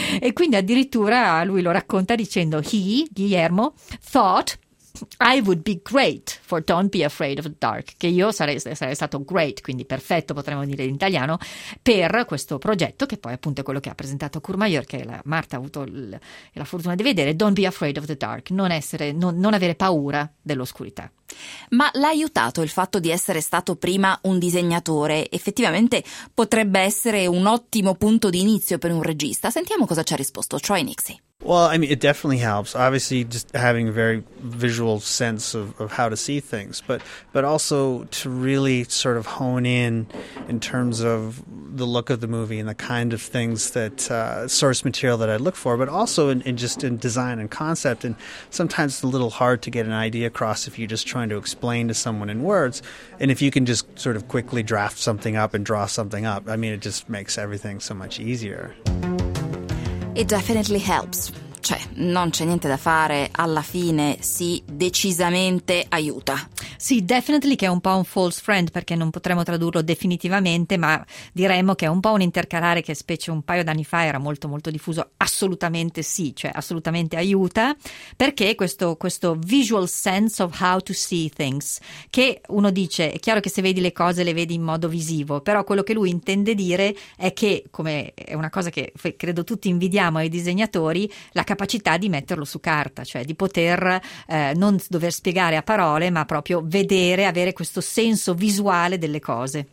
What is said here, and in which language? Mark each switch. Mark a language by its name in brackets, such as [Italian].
[Italian] E quindi addirittura lui lo racconta dicendo: [English] Guillermo thought I would be great for Don't Be Afraid of the Dark, [Italian] che io sarei stato great, quindi perfetto potremmo dire in italiano, per questo progetto, che poi appunto è quello che ha presentato Courmayeur, che Marta ha avuto la fortuna di vedere. Don't Be Afraid of the Dark, non avere paura dell'oscurità. Ma l'ha aiutato il fatto di essere stato prima un disegnatore? Effettivamente potrebbe essere un ottimo punto di inizio per un regista. Sentiamo cosa ci ha risposto Troy Nixie. [English] Well, I mean, it definitely helps. Obviously, just having a very visual sense of how to see things, but also to really sort of hone in terms of the look of the movie and the kind of things that source material that I look for, but also in design and concept. And sometimes it's a little hard to get an idea across if you're just trying to explain to someone in words. And if you can just sort of quickly draft something up and draw something up, I mean, it just makes everything so much easier. It definitely helps. [Italian] cioè non c'è niente da fare, alla fine si decisamente aiuta. Sì, definitely che è un po' un false friend, perché non potremmo tradurlo definitivamente, ma diremmo che è un po' un intercalare che specie un paio d'anni fa era molto molto diffuso. Assolutamente sì, cioè assolutamente aiuta, perché questo [English] visual sense of how to see things, [Italian] che uno dice, è chiaro che se vedi le cose le vedi in modo visivo, però quello che lui intende dire è che, come è una cosa che credo tutti invidiamo ai disegnatori, la capacità di metterlo su carta, cioè di poter non dover spiegare a parole, ma proprio vedere, avere questo senso visuale delle cose.